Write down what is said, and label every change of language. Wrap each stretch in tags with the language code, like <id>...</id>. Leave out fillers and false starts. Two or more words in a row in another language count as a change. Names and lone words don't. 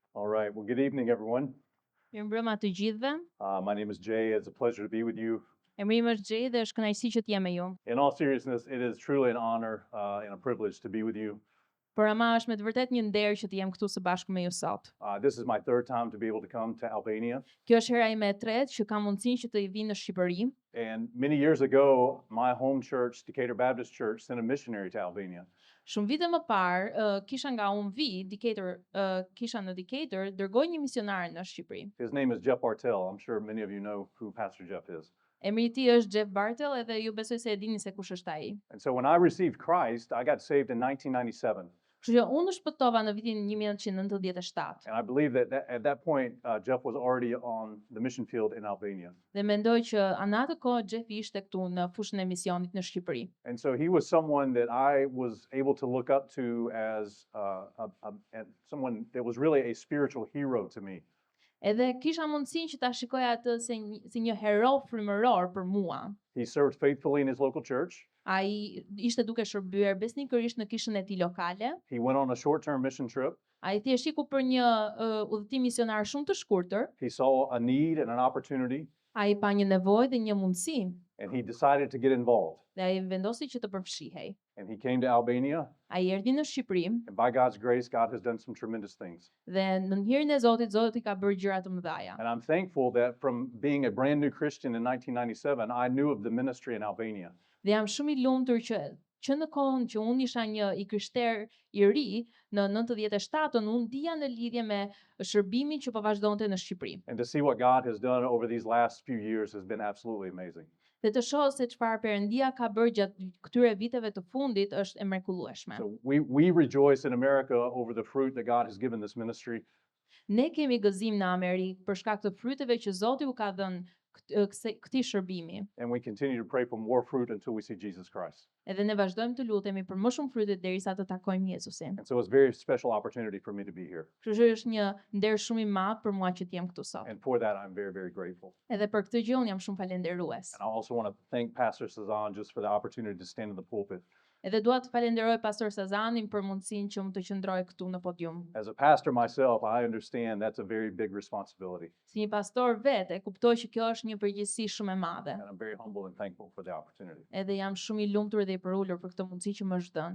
<en>All right. Well, good evening, everyone.</en> <sq>Mirëmbrëma të gjithëve.</sq> <en>My name is Jay. It's a pleasure to be with you.</en> <sq>Emri im është Gjej dhe është kënaqësi që të jem me ju.</sq> <en>In all seriousness, it is truly an honor and a privilege to be with you.</en> <sq>Por ama është me të vërtet një nder që të jem këtu së bashku me ju sot.</sq> <en>This is my third time to be able to come to Albania.</en> <sq>Kjo është hera ime e tretë që kam mundësinë që të vi në Shqipëri.</sq> <en>And many years ago, my home church, Decatur Baptist Church, sent a missionary to Albania.</en> <sq>Shumë vite më parë, kisha nga unë vi, kisha në Decatur, dërgoi një misionar në Shqipëri.</sq> <en>His name is Jeff Bartell. I'm sure many of you know who Pastor Jeff is.</en> <sq>Emri i tij është Jeff Bartell edhe ju besoj se e dini se kush është ai.</sq> <en>And so when I received Christ, I got saved in 1997.</en> <sq>Kështu që unë shpëtova në vitin 1997.</sq> <en>And I believe that at that point, Jeff was already on the mission field in Albania.</en> <sq>Dhe mendoj që në atë kohë Jeff ishte këtu në fushën e misionit në Shqipëri.</sq> <en>And so he was someone that I was able to look up to as someone that was really a spiritual hero to me.</en> <sq>Edhe kisha mundësinë që ta shikoja atë si një hero frymëror për mua.</sq> <en>He served faithfully in his local church.</en> <sq>Ai ishte duke shërbyer besnikërisht në kishën e tij lokale.</sq> <en>He went on a short-term mission trip.</en> <sq>Ai thjesht iku për një udhëtim misionar shumë të shkurtër.</sq> <en>He saw a need and an opportunity.</en> <sq>Ai pa një nevojë dhe një mundësi.</sq> <en>And he decided to get involved.</en> <sq>Dhe ai vendosi që të përfshihej.</sq> <en>And he came to Albania.</en> <sq>Ai erdhi në Shqipëri.</sq> <en>And by God's grace, God has done some tremendous things.</en> <sq>Dhe në hirin e Zotit, Zoti ka bërë gjëra të mëdha.</sq> <en>And I'm thankful that from being a brand new Christian in 1997, I knew of the ministry in Albania.</en> <sq>Dhe jam shumë i lumtur që në kohën që unë isha një i krishter i ri, në 97-ën unë dija në lidhje me shërbimin që po vazhdonte në Shqipëri.</sq> <en>And to see what God has done over these last few years has been absolutely amazing.</en> <sq>Dhe të shoh se çfarë Perëndia ka bërë gjatë këtyre viteve të fundit është e mrekullueshme.</sq> <en>So we rejoice in America over the fruit that God has given this ministry.</en> <sq>Ne kemi gëzim në Amerikë për shkak të fryteve që Zoti u ka dhënë këtij shërbimi.</sq> <en>And we continue to pray for more fruit until we see Jesus Christ.</en> <sq>Edhe ne vazhdojmë të lutemi për më shumë fryte derisa të takojmë Jezusin.</sq> <en>And so it's a very special opportunity for me to be here.</en> <sq>Kështu që është një nder shumë i madh për mua që të jem këtu sot.</sq> <en>And for that I'm very, very grateful.</en> <sq>Edhe për këtë gjë unë jam shumë falendërues.</sq> <en>And I also want to thank Pastor Cezanne just for the opportunity to stand in the pulpit.</en> <sq>Edhe dua të falenderoj pastor Sazanin për mundësinë që më të qëndroj këtu në podium.</sq> <en>As a pastor myself, I understand that's a very big responsibility.</en> <sq>Si një pastor vetë, e kuptoj që kjo është një përgjegjësi shumë e madhe.</sq> <en>And I'm very humble and thankful for the opportunity.</en> <sq>Edhe jam shumë i lumtur dhe i përulur për këtë mundësi që më është dhënë.</sq>